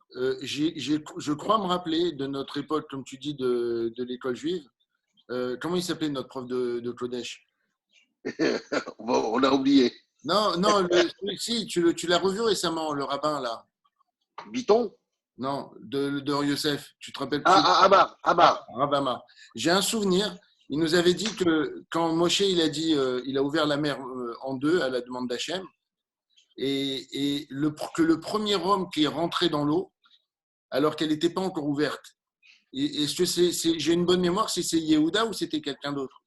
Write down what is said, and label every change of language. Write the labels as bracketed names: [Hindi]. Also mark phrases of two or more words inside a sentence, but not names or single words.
[French] Je crois me rappeler de notre époque, comme tu dis, de l'école juive. Comment il s'appelait notre prof de Kodesh? On a oublié. Non, si, tu l'as revu récemment, le rabbin, là. Biton? Non, de Yosef. Tu te rappelles plus? Amar. Rav Amar. J'ai un souvenir. Il nous avait dit que quand Moshe il a ouvert la mer en deux à la demande d'Hachem, et que le premier homme qui est rentré dans l'eau, alors qu'elle n'était pas encore ouverte. Est-ce que j'ai une bonne mémoire si c'est Yehuda ou c'était quelqu'un d'autre?